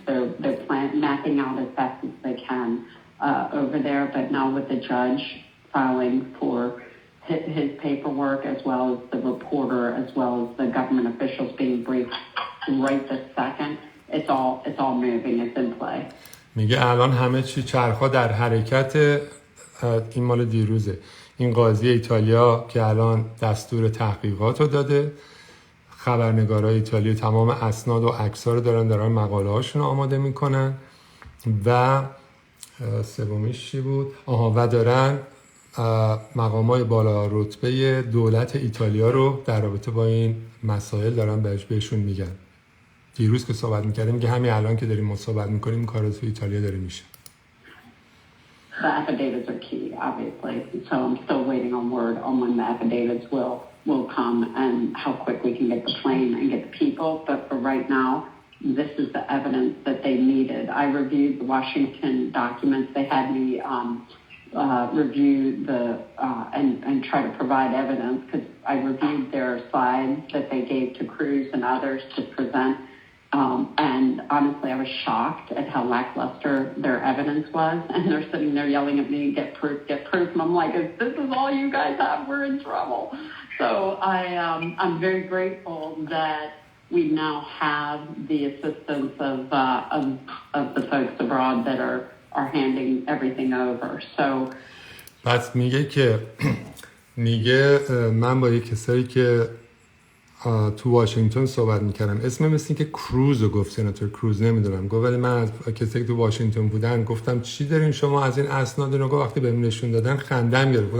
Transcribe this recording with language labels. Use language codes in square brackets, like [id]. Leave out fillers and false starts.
[en] They're mapping out as best as they can over there, but now with the judge filing for his paperwork as well as the reporter as well as the government officials being briefed right this second, it's all moving. It's in play. [fa] میگه الان همه چی چرخا در حرکت. این مال دیروزه. این قاضی ایتالیا که الان دستور تحقیقات رو داده، خبرنگارای ایتالیا تمام اسناد و عکس‌ها رو دارن مقاله هاشون رو آماده میکنن و سومیش چی بود؟ و دارن مقامای بالا رتبه دولت ایتالیا رو در رابطه با این مسائل دارن بهشون میگن. دیروز که صحبت میکردیم میگه همین الان که داریم صحبت میکنیم این کار تو ایتالیا داره میشه. [en] The affidavits are key, obviously. So I'm still waiting on word on when the affidavits will come and how quick we can get the plane and get the people. But for right now, this is the evidence that they needed. I reviewed the Washington documents. They had me review and try to provide evidence because I reviewed their slides that they gave to Cruz and others to present. And honestly, I was shocked at how lackluster their evidence was. And they're sitting there yelling at me, get proof, get proof. And I'm like, if this is all you guys have, we're in trouble. So I'm very grateful that we now have the assistance of the folks abroad that are handing everything over. So [fa] پس میگه من با یک کسایی که تو واشنگتن صحبت میکردم، اسم مثل این که کروز رو گفت، سناتور کروز نمیدونم گفت، ولی من از کسایی که تو واشنگتن بودن گفتم چی دارین شما از این اسناد رو؟ گفت وقتی بهم نشون دادن خندم گرفت.